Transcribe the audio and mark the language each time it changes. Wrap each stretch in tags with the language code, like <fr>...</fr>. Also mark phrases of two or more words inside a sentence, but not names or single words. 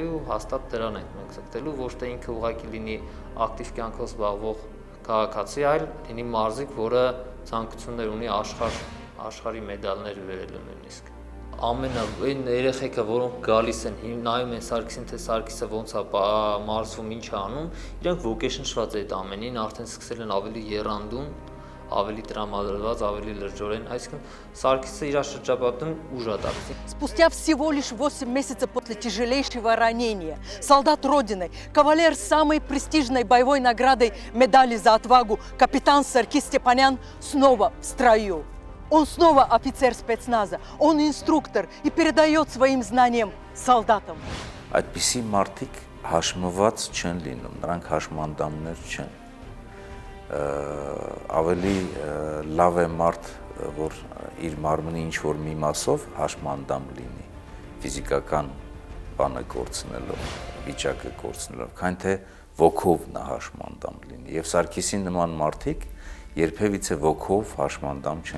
<hy>ու հաստատ դրան ենք մենք ձգտելու, ոչ թե ինքը ուղղակի լինի ակտիվ կյանքով զբաղվող քաղաքացի, այլ լինի մարզիկ, որը ցանկություններ ունի աշխարհի մեդալներ վերելու նույնիսկ։ Այն երեխեքը, որոնք գալիս են, նայում են Սարգիսին, թե Սարգիսը ոնց է մարզվում, ինչ է անում, իրենք ոգեշնչված այդ ամենին, արդեն սկսել են ավելի եռանդուն, ավելի տրամադրված, ավելի լրջորեն, այսինքն Սարգիսը իր շրջապատում ուժ է տալիս։</hy> <ru>Спустя всего лишь 8 месяцев после тяжелейшего ранения солдат Родины, кавалер самой престижной боевой наградой медали за отвагу, капитан Саркис Степанян снова в строю. Он снова офицер спецназа, он инструктор и передает своим знаниям солдатам.</ru> <hy>Այդպիսի մարդիկ հաշմված չեն լինում, նրանք հաշմանդամներ չեն։ Ավելի լավ է մարդ, որ իր մարմնի ինչ-որ մի մասով հաշմանդամ լինի, ֆիզիկական բանը կորցնելով, վիճակը կորցնելով, քան թե ոգով նա հաշմանդամ լինի։ Եվ Սարգիսի նման մարդիկ երբևիցե ոգով հաշմանդամ չեն։</hy>